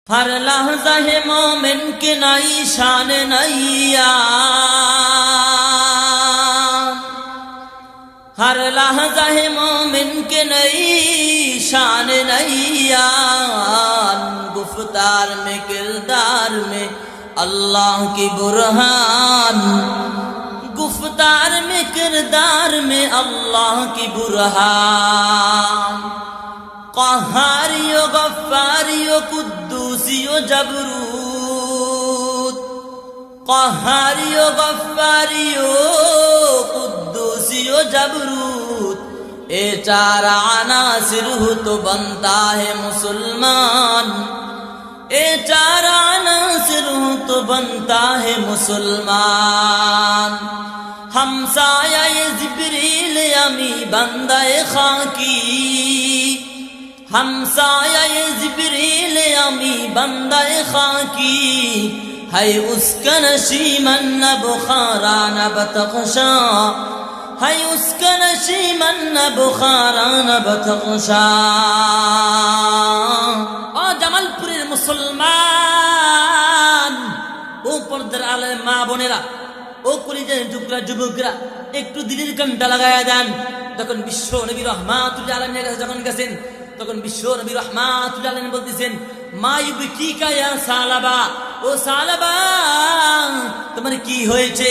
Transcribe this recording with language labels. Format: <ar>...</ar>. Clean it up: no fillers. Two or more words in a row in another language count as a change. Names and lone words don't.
<ur>ہر لحظہ ہے مومن کے نئی شان نیا، ہر لحظہ ہے مومن کے نئی شان نیا. گفتار میں کردار میں اللہ کی برہان، گفتار میں کردار میں اللہ کی برہان. قہاری و غفاری و قدوسی و جبروت، قہاری و غفاری و قدوسی و جبروت. یہ چار عناصر ہو تو بنتا ہے مسلمان، یہ چار عناصر ہو تو بنتا ہے مسلمان. ہمسایہ یے جبریل امیں بندۂ خاکی، ہمسایہ یے جبریل امیں بندۂ خاکی. ہے اس کا نشیمن نہ بخارا نہ بدخشاں، ہے اس کا نشیمن نہ بخارا نہ بدخشاں.</ur> <bn>ও জামালপুরের মুসলমান, ও পর্দার আলে মা বোনেরা, ও কলিজার টুকরা যুবকরা, একটু দিলের কানটা লাগায়া দেন। তখন বিশ্ব নবী রাহমাতুল আলামিনের কাছে যখন গেছেন, তখন বিশ্ব নবী রাহমাতুল আলামিন বলতেছেন,</bn> <ar>ما يبكيك يا ثعلبة,</ar> <bn>ও সালাবা তোমার কি হয়েছে?</bn>